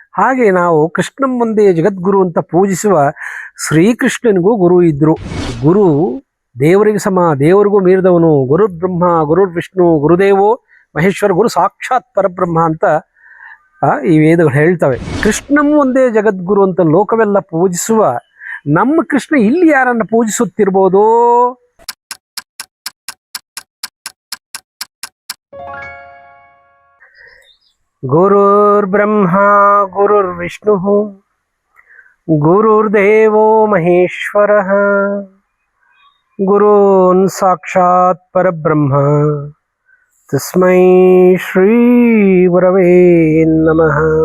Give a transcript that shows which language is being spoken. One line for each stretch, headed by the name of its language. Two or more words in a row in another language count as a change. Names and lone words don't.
Kannada: ಹಾಗೆ ನಾವು
Sanskrit: ಕೃಷ್ಣಂ ಒಂದೇ ಜಗದ್ಗುರು
Kannada: ಅಂತ ಪೂಜಿಸುವ ಶ್ರೀಕೃಷ್ಣನಿಗೂ ಗುರು ಇದ್ದರು. ಗುರು ದೇವರಿಗೆ ಸಮ, ದೇವರಿಗೂ ಮೀರಿದವನು.
Sanskrit: ಗುರುರ್ ಬ್ರಹ್ಮ ಗುರುರ್ ವಿಷ್ಣು ಗುರುದೇವೋ ಮಹೇಶ್ವರ, ಗುರು ಸಾಕ್ಷಾತ್ ಪರಬ್ರಹ್ಮ
Kannada: ಅಂತ ಈ ವೇದಗಳು ಹೇಳ್ತವೆ.
Sanskrit: ಕೃಷ್ಣಂ ಒಂದೇ ಜಗದ್ಗುರು
Kannada: ಅಂತ ಲೋಕವೆಲ್ಲ ಪೂಜಿಸುವ ನಮ್ಮ ಕೃಷ್ಣ ಇಲ್ಲಿ ಯಾರನ್ನ ಪೂಜಿಸುತ್ತಿರ್ಬೋದು?
Sanskrit: ಗುರುರ್ ಬ್ರಹ್ಮ ಗುರುರ್ ವಿಷ್ಣು ಗುರುರ್ದೇವೋ ಮಹೇಶ್ವರ, ಗುರುನ್ ಸಾಕ್ಷಾತ್ ಪರಬ್ರಹ್ಮ ತಸ್ಮೈ ಶ್ರೀ ಗುರವೇ ನಮಃ.